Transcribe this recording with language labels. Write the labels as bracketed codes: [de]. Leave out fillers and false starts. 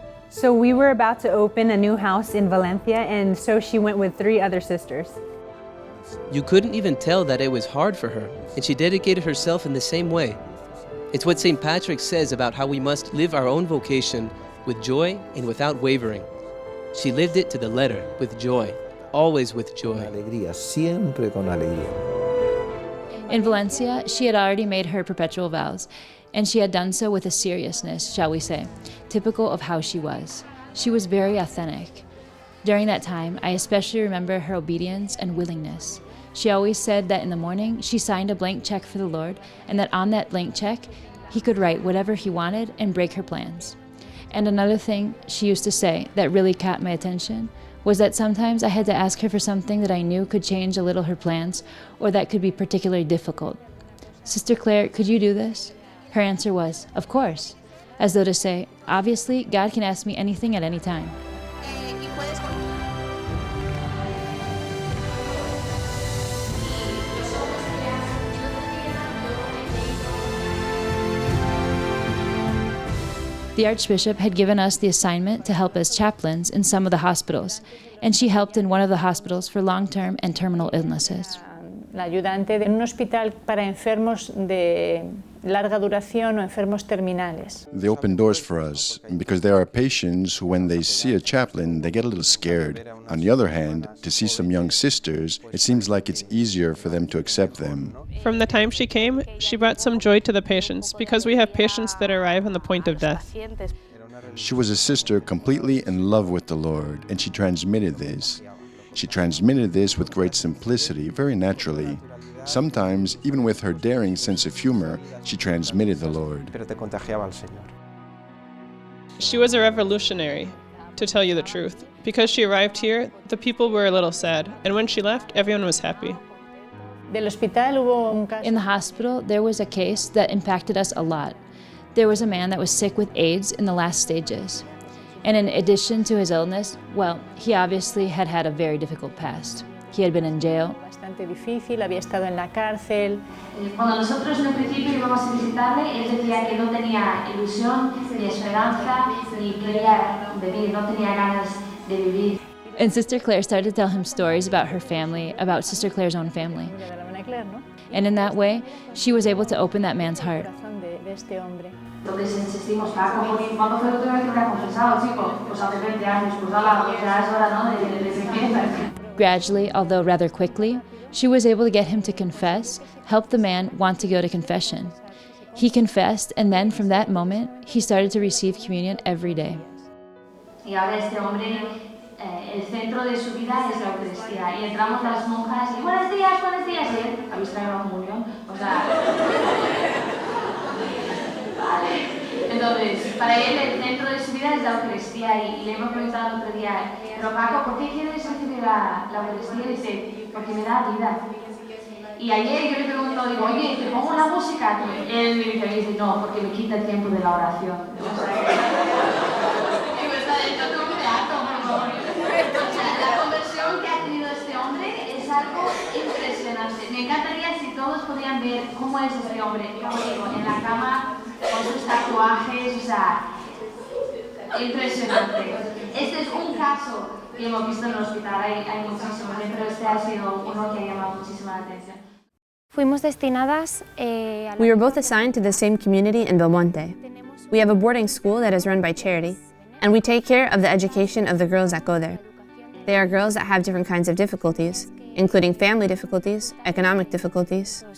[en] So we were about to open a new house in Valencia, and so she went with 3 other sisters. You couldn't even tell that it was hard for her, and she dedicated herself in the same way. It's what St. Patrick says about how we must live our own vocation with joy and without wavering. She lived it to the letter, with joy, always with joy. [es] Alegría, siempre con alegría. [en] In Valencia, she had already made her perpetual vows, and she had done so with a seriousness, shall we say, typical of how she was. She was very authentic. During that time, I especially remember her obedience and willingness. She always said that in the morning, she signed a blank check for the Lord, and that on that blank check, He could write whatever He wanted and break her plans. And another thing she used to say that really caught my attention was that sometimes I had to ask her for something that I knew could change a little her plans, or that could be particularly difficult. Sister Clare, could you do this? Her answer was, of course, as though to say, obviously, God can ask me anything at any time. The Archbishop had given us the assignment to help as chaplains in some of the hospitals, and she helped in one of the hospitals for long-term and terminal illnesses. [es] La ayudante de un hospital para enfermos de larga duración o enfermos terminales. [en] They open doors for us because there are patients who, when they see a chaplain, they get a little scared. On the other hand, to see some young sisters, it seems like it's easier for them to accept them. From the time she came, she brought some joy to the patients because we have patients that arrive on the point of death. She was a sister completely in love with the Lord, and she transmitted this. She transmitted this with great simplicity, very naturally. Sometimes, even with her daring sense of humor, she transmitted the Lord. She was a revolutionary. to tell you the truth. Because she arrived here, the people were a little sad, and when she left, everyone was happy. In the hospital, there was a case that impacted us a lot. There was a man that was sick with AIDS in the last stages. And in addition to his illness, well, he obviously had had a very difficult past. He had been in jail. [es] Bastante difícil, había estado en la cárcel. Cuando nosotros en un principio íbamos a visitarle, él decía que no tenía ilusión, ni esperanza, ni quería vivir, no tenía ganas de vivir. [en] And Sister Clare started to tell him stories about her family, about Sister Clare's own family. And in that way, she was able to open that man's heart. [es] Entonces insistimos, Paco, ¿cuándo fue la última vez que me has confesado, chico? Pues hace 20 años, pues ala, ya es hora, ¿no? De empieza. [en] Gradually, although rather quickly, she was able to get him to confess, help the man want to go to confession. He confessed, and then from that moment, he started to receive communion every day. [es] Y ahora este hombre, el centro de su vida es la Eucaristía. Y entramos las monjas y buenos días, y él, ¿habéis traído la comunión? O sea... Vale. Entonces, para él el centro de su vida es la Eucaristía y le hemos preguntado el otro día, pero Paco, ¿por qué quieres recibir la Eucaristía? Y dice, porque me da vida. Y ayer yo le pregunto, digo, oye, ¿te pongo la música? Y él me dice, no, porque me quita el tiempo de la oración. O sea, digo, está dentro de un teatro, por favor. O sea, la conversión que ha tenido este hombre es algo impresionante. Me encantaría si todos podían ver cómo es este hombre, como digo, en la cama, con sus tatuajes, o sea, impresionante. Este es un caso que hemos visto en el hospital, hay muchísimos, pero este ha sido uno que ha llamado muchísimo la atención. Fuimos destinadas [en] We were both assigned to the same community in Belmonte. We have a boarding school that is run by charity, and we take care of the education of the girls that go there. They are girls that have different kinds of difficulties, including family difficulties, economic difficulties.